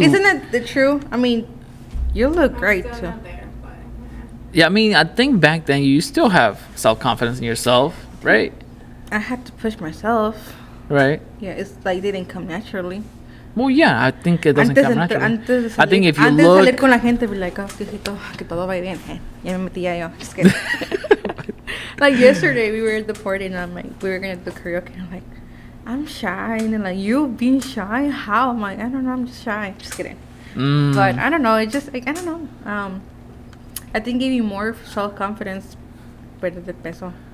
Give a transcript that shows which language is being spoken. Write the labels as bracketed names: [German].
[English] Isn't that the true? I mean, you look great Still too. not there, but, Yeah, I mean, I think back then you still have self-confidence in yourself, right? I had to push myself. Right. Yeah, it's like they didn't come naturally. Well, yeah, I think it doesn't come naturally. [Spanish] Antes de [English] I think if you [Spanish] antes de [English] look. [Spanish] salir con la gente, [English] be like, oh, [Spanish] que todo va bien. Ya me metía yo. [English] Just kidding. Like yesterday, we were at the party and I'm like, we were gonna do karaoke. And I'm like, I'm shy, and then like, you being shy? How? I'm like, I don't know, I'm just shy. Just kidding. But I don't know. It just like, I don't know. I think give you more self-confidence, [Spanish] perder de peso.